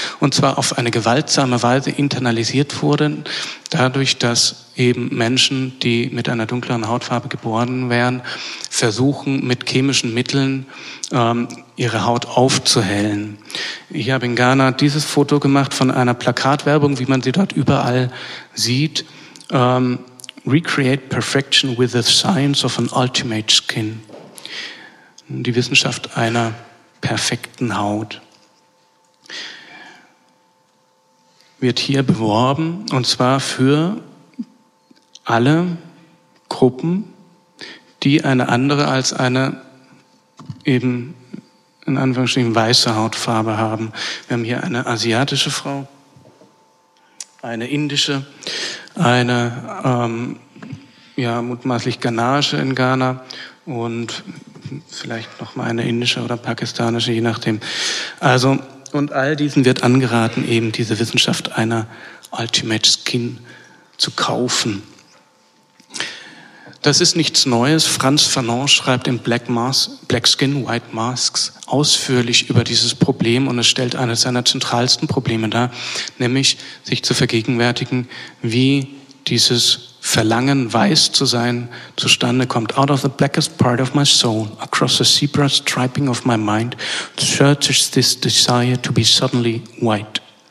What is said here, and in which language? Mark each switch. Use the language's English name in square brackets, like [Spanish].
[German] Und zwar auf eine gewaltsame Weise internalisiert wurde, dadurch, dass eben Menschen, die mit einer dunkleren Hautfarbe geboren wären, versuchen, mit chemischen Mitteln ihre Haut aufzuhellen. Ich habe in Ghana dieses Foto gemacht von einer Plakatwerbung, wie man sie dort überall sieht. [English] Recreate perfection with the science of an ultimate skin. [German] Die Wissenschaft einer perfekten Haut wird hier beworben, und zwar für alle Gruppen, die eine andere als eine eben in Anführungsstrichen weiße Hautfarbe haben. Wir haben hier eine asiatische Frau, eine indische, eine mutmaßlich ghanaische in Ghana und vielleicht noch mal eine indische oder pakistanische, je nachdem. Also, und all diesen wird angeraten, eben diese Wissenschaft einer Ultimate Skin zu kaufen. Das ist nichts Neues. Franz Fanon schreibt in Black Skin, White Masks ausführlich über dieses Problem, und es stellt eines seiner zentralsten Probleme dar, nämlich sich zu vergegenwärtigen, wie dieses Verlangen, weiß zu sein, zustande kommt. [English] Out of the blackest part of my soul, across the zebra striping of my mind, surges this desire to be suddenly white.